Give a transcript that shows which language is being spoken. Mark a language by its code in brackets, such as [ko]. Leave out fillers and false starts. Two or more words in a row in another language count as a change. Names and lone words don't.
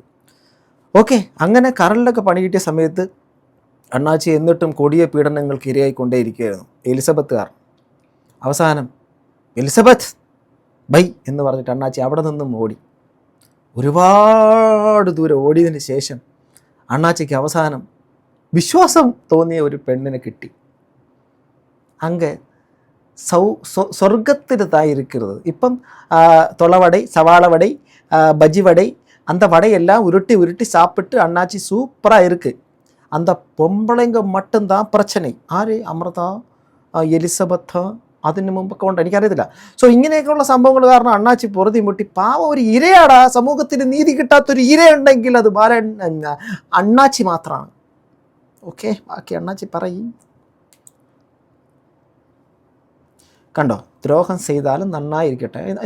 [ml] ഓക്കെ, അങ്ങനെ കരളിലൊക്കെ പണി കിട്ടിയ സമയത്ത് അണ്ണാച്ചി എന്നിട്ടും കൊടിയ പീഡനങ്ങൾക്ക് ഇരയായിക്കൊണ്ടേയിരിക്കുകയായിരുന്നു എലിസബത്തുകാർ. അവസാനം എലിസബത്ത് ബൈ എന്ന് പറഞ്ഞിട്ട് അണ്ണാച്ചി അവിടെ നിന്നും ഓടി. ഒരുപാട് ദൂരം ഓടിയതിന് ശേഷം അണ്ണാച്ചിക്ക് അവസാനം വിശ്വാസം തോന്നിയ ഒരു പെണ്ണിനെ കിട്ടി. [ta] അങ്ങ് சொர்க்கத்தில் தான் இருக்கிறது. ഇപ്പം தொலைவடை, சவாள வடை, பஜ்ஜி வடை, அந்த வடையெல்லாம் உருட்டி சாப்பிட்டு அண்ணாச்சி சூப்பராக இருக்குது. அந்த பொம்பளைங்க மட்டும்தான் பிரச்சனை. [ml] ആര്? അമൃത, എലിസബത്ത്, അതിന് മുമ്പൊക്കെ ഉണ്ട്, എനിക്കറിയത്തില്ല. സോ ഇങ്ങനെയൊക്കെയുള്ള സംഭവങ്ങൾ കാരണം അണ്ണാച്ചി പൊറുതി മുട്ടി. പാവം ഒരു ഇരയാടാ, സമൂഹത്തിന് നീതി കിട്ടാത്തൊരു ഇരയുണ്ടെങ്കിൽ അത് അണ്ണാച്ചി മാത്രമാണ്. ഓക്കെ, ബാക്കി അണ്ണാച്ചി പറയും. കണ്ടോ, ദ്രോഹം ചെയ്താലും നന്നായിരിക്കട്ടെ.